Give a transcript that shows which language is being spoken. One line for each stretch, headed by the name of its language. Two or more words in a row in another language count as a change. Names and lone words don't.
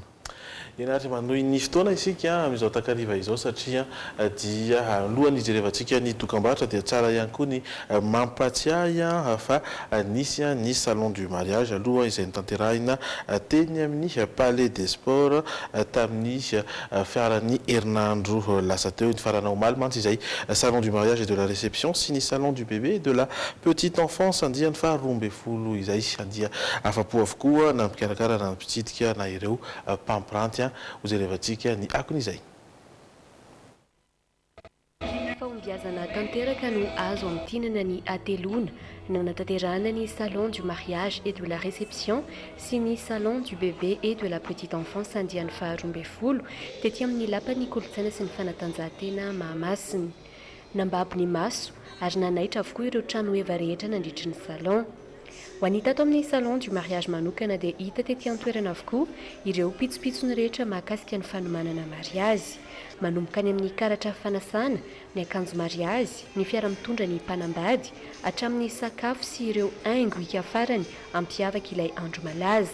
Malagasy: Ianaratra manohy ny fotoana isika amin'izao takariva izao satria dia alohan'ny ijerevantsika ny dokam-barotra dia tsara ihany koa ny mampatsiahy fa nisy ny salon du mariage aloha izay nitanterahina teny amin'ny Palais des Sports tamin'ny fiaran'ny herinandro lasa teo ny farana omaly mantsy izay salon du mariage et de la réception sy ny salon du bébé et de la petite enfance andiany fa 12 izay andia afapo avokoa na mpikarakara na mpitsidika na ireo mpampiranty hojerevantsika ny akon'izay. Fahombiazana tanteraka no azo amin'ny tinana ny atelona no natanterahana ny salon du mariage et de la réception sy ny salon du bébé et de la petite enfance andiany fa 12 tety amin'ny lapan'ny kolontsaina sy ny fanatanjahantena Mahamasina. Nambabo ny maso ary nanaitra avokoa ireo trano eva rehetra nandritry ny salon. Ho anita ato amin'ny salon du mariage manokana dia hita tety an-toerana avokoa ireo pitsopitsony rehetra mahakasika ny fanomanana mariazy, manomboka any amin'ny karatra fanasana, ny akanjo mariazy, ny fiara mitondra ny mpanambady, hatramin'ny sakafo sy ireo haingo hika farany ampiavaka ilay andro malaza.